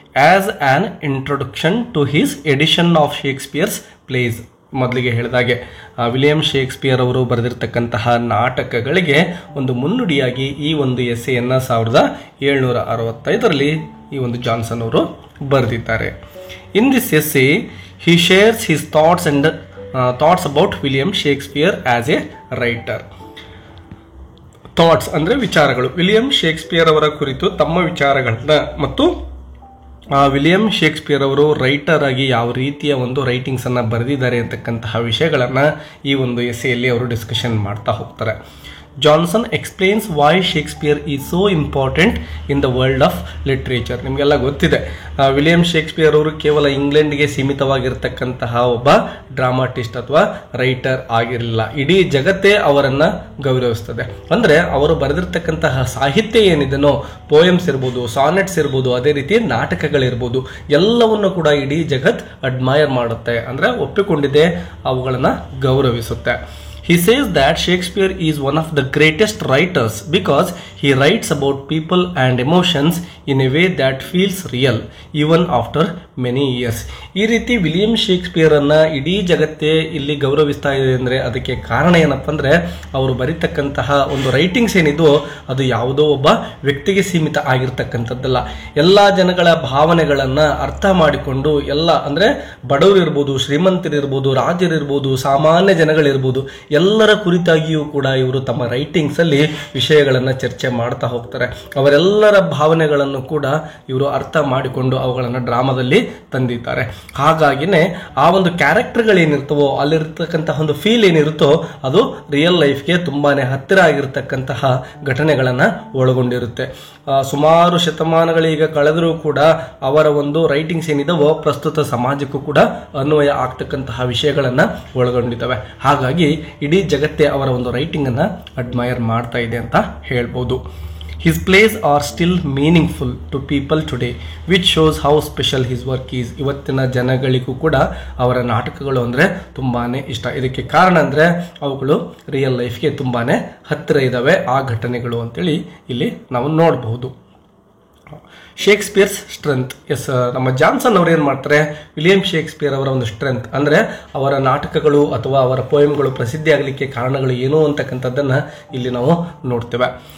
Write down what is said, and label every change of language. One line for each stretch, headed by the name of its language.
English: As an introduction to his edition of Shakespeare's plays.
Kannada: ಮೊದಲಿಗೆ ಹೇಳಿದಾಗೆ William Shakespeare ಅವರು ಬರೆದಿರ್ತಕ್ಕಂತಹ ನಾಟಕಗಳಿಗೆ ಒಂದು ಮುನ್ನುಡಿಯಾಗಿ ಈ ಒಂದು ಎಸ್ಸೆಯನ್ನು 1765ರಲ್ಲಿ ಈ ಒಂದು ಜಾನ್ಸನ್ ಅವರು ಬರೆದಿದ್ದಾರೆ.
English: In this essay he shares his thoughts and thoughts about William Shakespeare as a writer.
Kannada: Thoughts ಅಂದರೆ ವಿಚಾರಗಳು. ವಿಲಿಯಂ ಶೇಕ್ಸ್ಪಿಯರ್ ಅವರ ಕುರಿತು ತಮ್ಮ ವಿಚಾರಗಳನ್ನ ಮತ್ತು ವಿಲಿಯಂ ಶೇಕ್ಸ್ಪಿಯರ್ ಅವರು ರೈಟರ್ ಆಗಿ ಯಾವ ರೀತಿಯ ಒಂದು ರೈಟಿಂಗ್ಸ್ ಅನ್ನ ಬರೆದಿದ್ದಾರೆ ಅಂತಕ್ಕಂತಹ ವಿಷಯಗಳನ್ನ ಈ ಒಂದು ಎಸ್ಸೆಯಲ್ಲಿ ಅವರು ಡಿಸ್ಕಷನ್ ಮಾಡ್ತಾ ಹೋಗ್ತಾರೆ.
English: Johnson explains why Shakespeare is so important in the world of literature.
Kannada: ನಿಮಗೆಲ್ಲ ಗೊತ್ತಿದೆ, ವಿಲಿಯಂ ಶೇಕ್ಸ್ಪಿಯರ್ ಅವರು ಕೇವಲ ಇಂಗ್ಲೆಂಡ್ಗೆ ಸೀಮಿತವಾಗಿರ್ತಕ್ಕಂತಹ ಒಬ್ಬ ಡ್ರಾಮಾಟಿಸ್ಟ್ ಅಥವಾ ರೈಟರ್ ಆಗಿರಲಿಲ್ಲ. ಇಡೀ ಜಗತ್ತೇ ಅವರನ್ನು ಗೌರವಿಸ್ತದೆ. ಅಂದರೆ ಅವರು ಬರೆದಿರ್ತಕ್ಕಂತಹ ಸಾಹಿತ್ಯ ಏನಿದೆನೋ, ಪೋಯಮ್ಸ್ ಇರ್ಬೋದು, ಸಾನೆಟ್ಸ್ ಇರ್ಬೋದು, ಅದೇ ರೀತಿ ನಾಟಕಗಳಿರ್ಬೋದು, ಎಲ್ಲವನ್ನು ಕೂಡ ಇಡೀ ಜಗತ್ ಅಡ್ಮೈರ್ ಮಾಡುತ್ತೆ, ಅಂದರೆ ಒಪ್ಪಿಕೊಂಡಿದೆ, ಅವುಗಳನ್ನು ಗೌರವಿಸುತ್ತೆ.
English: He says that Shakespeare is one of the greatest writers because he writes about people and emotions in a way that feels real even after many years.
Kannada: ಈ ರೀತಿ ವಿಲಿಯಂ ಶೇಕ್ಸ್ಪಿಯರ್ ಅನ್ನ ಇಡೀ ಜಗತ್ತೇ ಇಲ್ಲಿ ಗೌರವಿಸ್ತಾ ಇದೆ ಅಂದರೆ ಅದಕ್ಕೆ ಕಾರಣ ಏನಪ್ಪ ಅಂದರೆ ಅವರು ಬರೀತಕ್ಕಂತಹ ಒಂದು ರೈಟಿಂಗ್ಸ್ ಏನಿದೋ ಅದು ಯಾವುದೋ ಒಬ್ಬ ವ್ಯಕ್ತಿಗೆ ಸೀಮಿತ ಆಗಿರ್ತಕ್ಕಂಥದ್ದಲ್ಲ. ಎಲ್ಲ ಜನಗಳ ಭಾವನೆಗಳನ್ನು ಅರ್ಥ ಮಾಡಿಕೊಂಡು, ಎಲ್ಲ ಅಂದರೆ ಬಡವರು ಇರ್ಬೋದು, ಶ್ರೀಮಂತರಿರ್ಬೋದು, ರಾಜರಿರ್ಬೋದು, ಸಾಮಾನ್ಯ ಜನಗಳಿರ್ಬೋದು, ಎಲ್ಲರ ಕುರಿತಾಗಿಯೂ ಕೂಡ ಇವರು ತಮ್ಮ ರೈಟಿಂಗ್ಸ್ ಅಲ್ಲಿ ವಿಷಯಗಳನ್ನು ಚರ್ಚೆ ಮಾಡ್ತಾ ಹೋಗ್ತಾರೆ. ಅವರೆಲ್ಲರ ಭಾವನೆಗಳನ್ನು ಕೂಡ ಇವರು ಅರ್ಥ ಮಾಡಿಕೊಂಡು ಅವುಗಳನ್ನು ಡ್ರಾಮಾದಲ್ಲಿ ತಂದಿದ್ದಾರೆ. ಹಾಗಾಗಿನೇ ಆ ಒಂದು ಕ್ಯಾರೆಕ್ಟರ್ಗಳೇನಿರ್ತವೋ, ಅಲ್ಲಿರ್ತಕ್ಕಂತಹ ಒಂದು ಫೀಲ್ ಏನಿರುತ್ತೋ ಅದು ರಿಯಲ್ ಲೈಫ್ಗೆ ತುಂಬಾನೇ ಹತ್ತಿರ ಆಗಿರ್ತಕ್ಕಂತಹ ಘಟನೆಗಳನ್ನು ಒಳಗೊಂಡಿರುತ್ತೆ. ಸುಮಾರು ಶತಮಾನಗಳೀಗ ಕಳೆದರೂ ಕೂಡ ಅವರ ಒಂದು ರೈಟಿಂಗ್ಸ್ ಏನಿದಾವೋ ಪ್ರಸ್ತುತ ಸಮಾಜಕ್ಕೂ ಕೂಡ ಅನ್ವಯ ಆಗ್ತಕ್ಕಂತಹ ವಿಷಯಗಳನ್ನು ಒಳಗೊಂಡಿದ್ದಾವೆ. ಹಾಗಾಗಿ ಇಡೀ ಜಗತ್ತೇ ಅವರ ಒಂದು ರೈಟಿಂಗ್ ಅನ್ನ ಅಡ್ಮೈರ್ ಮಾಡ್ತಾ ಇದೆ ಅಂತ ಹೇಳ್ಬೋದು.
English: His plays are still meaningful to people today, which shows how special his work is.
Kannada: ಇವತ್ತಿನ ಜನಗಳಿಗೂ ಕೂಡ ಅವರ ನಾಟಕಗಳು ಅಂದರೆ ತುಂಬಾನೇ ಇಷ್ಟ. ಇದಕ್ಕೆ ಕಾರಣ ಅಂದರೆ ಅವುಗಳು ರಿಯಲ್ ಲೈಫ್ಗೆ ತುಂಬಾನೇ ಹತ್ತಿರ ಇದ್ದಾವೆ ಆ ಘಟನೆಗಳು ಅಂತೇಳಿ ಇಲ್ಲಿ ನಾವು ನೋಡಬಹುದು.
English: Shakespeare's strength.
Kannada: ಎಸ್, ನಮ್ಮ ಜಾನ್ಸನ್ ಅವರು ಏನು ಮಾಡ್ತಾರೆ, ವಿಲಿಯಂ ಶೇಕ್ಸ್ಪಿಯರ್ ಅವರ ಒಂದು ಸ್ಟ್ರೆಂತ್ ಅಂದರೆ ಅವರ ನಾಟಕಗಳು ಅಥವಾ ಅವರ ಪೋಯಮ್ಗಳು ಪ್ರಸಿದ್ಧಿ ಆಗಲಿಕ್ಕೆ ಕಾರಣಗಳು ಏನು ಅಂತಕ್ಕಂಥದ್ದನ್ನು ಇಲ್ಲಿ ನಾವು ನೋಡ್ತೇವೆ.